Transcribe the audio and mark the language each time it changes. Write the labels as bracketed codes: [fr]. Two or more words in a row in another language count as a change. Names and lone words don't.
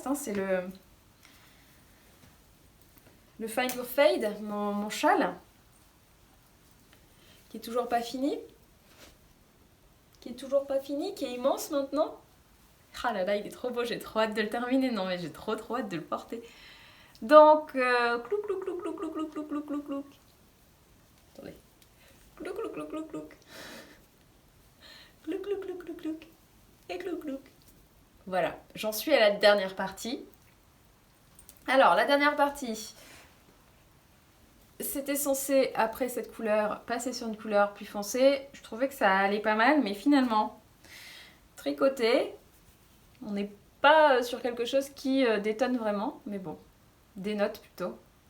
[fr] Hein, c'est le Find Your Fade, mon châle, qui est toujours pas fini. Qui est immense maintenant. Ah là là, il est trop beau, j'ai trop hâte de le terminer. Non, mais j'ai trop hâte de le porter. Donc, clouc, clouc, clouc, clouc, clouc, clouc, clouc, clouc, clouc, clouc. Attendez. Clouc, clouc, clouc, clouc, clouc. Clouc, clouc, clouc, clouc, clouc. Et clouc, clouc. Voilà, j'en suis à la dernière partie. Alors, la dernière partie, c'était censé, après cette couleur, passer sur une couleur plus foncée. Je trouvais que ça allait pas mal, mais finalement, tricoter, on n'est pas sur quelque chose qui détonne vraiment, mais bon, dénote plutôt.